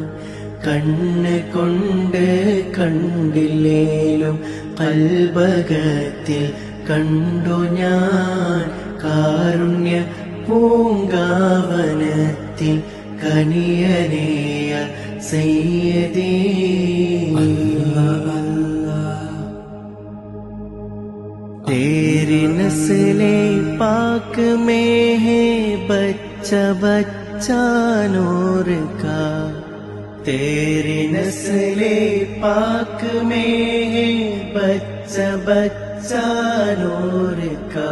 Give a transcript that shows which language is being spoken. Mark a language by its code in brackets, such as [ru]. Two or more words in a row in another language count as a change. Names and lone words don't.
[ml] കണ്ണ് കൊണ്ട് കണ്ടില്ലേലും കൽബകത്തിൽ കണ്ടു ഞാൻ. കാരുണ്യ പൂങ്കാവനത്തിൽ കനിയനേയ സയ്യിദീ. [ur] تیری نسلِ پاک میں ہے بچہ بچہ نور کا. تیری نسلِ پاک میں ہے بچہ بچہ نور کا.